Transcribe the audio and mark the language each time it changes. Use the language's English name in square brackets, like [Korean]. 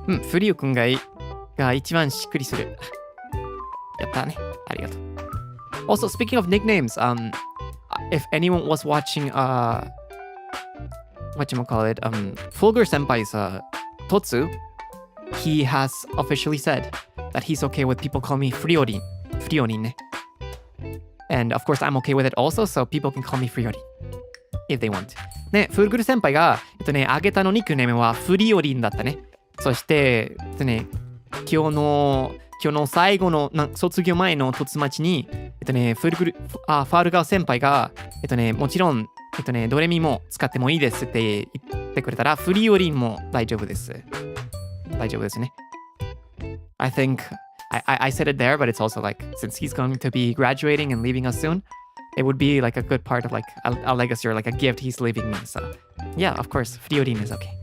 [Japanese] Frio くんが一番しっくりする。やったね。ありがとう。 [English] Also, speaking of nicknames, if anyone was watching, whatchamacallit, Fulgur Senpai's Totsu, he has officially said that he's okay with people calling me Friorin. Friorin. And of course, I'm okay with it also, so people can call me Friorin if they want. [Japanese] ね、フルグル先輩が、あげたのニックネームはフリオリンだったね。そして、今日の最後の卒業前の突待ちに、ファルガー先輩が、もちろん、ドレミも使ってもいいですって言ってくれたら、フリオリンも大丈夫です。大丈夫ですね。 [English] I think I said it there, but it's also like, since he's going to be graduating and leaving us soon, it would be like a good part of like a legacy or like a gift he's leaving me. So, yeah, of course, フリオリン is okay.